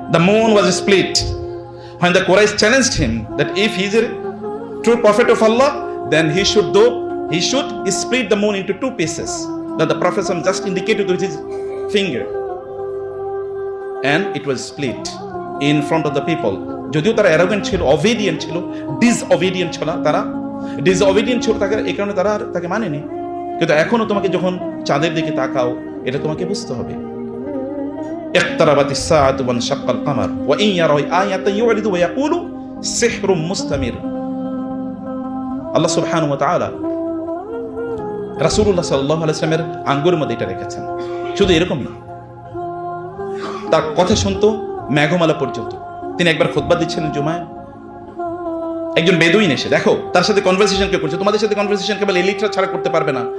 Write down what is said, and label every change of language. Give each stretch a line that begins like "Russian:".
English: The moon was split when the Quraysh challenged him that if he is a true prophet of Allah, then he should split the moon into two pieces. That the Prophet just indicated with his finger, and it was split in front of the people.
Bangla: যদিও তারা arrogant ছিল, obedient ছিল, disobedient ছিল, তারা disobedient ছিল, এই কারণে তারা আর তাকে মানেনি। কিন্তু এখনো তোমাকে যখন চাঁদের দিকে তাকাও, এটা তোমাকে বুঝতে হবে।
Arabic: اقتربت الساعة وانشق القمر وإن يروا آية يعرضوا ويقولوا سحر مستمر।
Bangla: আল্লাহ সুবহানাহু ওয়া তাআলা রাসূলুল্লাহ সাল্লাল্লাহু আলাইহি ওয়াসাল্লামের আঙ্গুরের মধ্যে এটা রেখেছেন। শুধু এরকম না, তার কথা শুনতো মেঘমালা পর্যন্ত। তিনি একবার খুতবা দিচ্ছিলেন জুমায়, একজন বেদুইন এসে, দেখো তার সাথে কনভারসেশন কে করছে, তোমাদের সাথে কনভারসেশন কেবল এলিটরা ছাড়া করতে পারবে না।